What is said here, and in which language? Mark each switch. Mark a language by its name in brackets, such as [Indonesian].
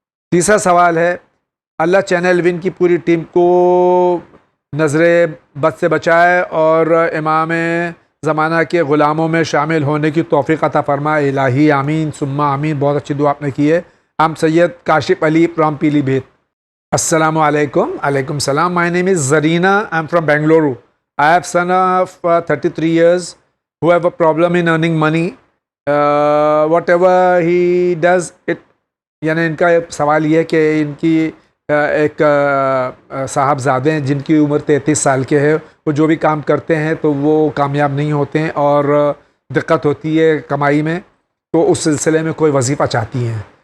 [Urdu] تیسرا سوال ہے، اللہ چینل ون کی پوری ٹیم کو نظر بد سے بچائے اور امام زمانہ کے غلاموں میں شامل ہونے کی توفیق عطا فرمائے، الہی آمین ثم آمین۔ بہت اچھی دعا آپ نے کی ہے۔ ہم سید کاشف علی فرام پیلی بھیت۔ السلام علیکم۔ علیکم السلام۔ [English] My name is Zarina. I'm from Bengaluru. I have son of 33 years who have a problem in earning money. Whatever he does it، [Urdu] یعنی ان کا سوال یہ ہے کہ ان کی ایک صاحبزادے ہیں جن کی عمر 33 سال کے ہے، وہ جو بھی کام کرتے ہیں تو وہ کامیاب نہیں ہوتے ہیں اور دقت ہوتی ہے کمائی میں، تو اس سلسلے میں کوئی وظیفہ چاہتی ہیں۔